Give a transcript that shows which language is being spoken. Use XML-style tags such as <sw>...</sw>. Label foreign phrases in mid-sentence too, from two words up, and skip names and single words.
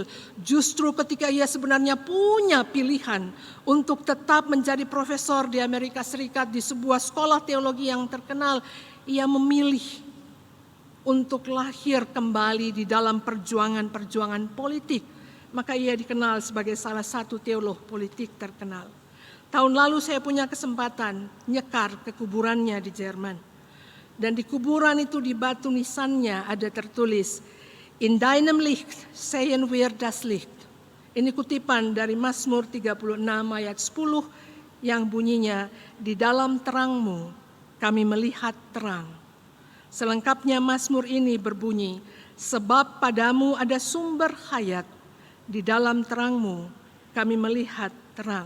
<id>Justru ketika ia sebenarnya punya pilihan untuk tetap menjadi profesor di Amerika Serikat di sebuah sekolah teologi yang terkenal, ia memilih untuk lahir kembali di dalam perjuangan-perjuangan politik. Maka ia dikenal sebagai salah satu teolog politik terkenal. Tahun lalu saya punya kesempatan nyekar ke kuburannya di Jerman. Dan di kuburan itu di batu nisannya ada tertulis,</id> <de>In deinem Licht sehen wir das Licht.</de> <id>Ini kutipan dari Mazmur 36 ayat 10 yang bunyinya, di dalam terangmu kami melihat terang. Selengkapnya Mazmur ini berbunyi, sebab padamu ada sumber hayat, di dalam terangmu kami melihat terang.</id>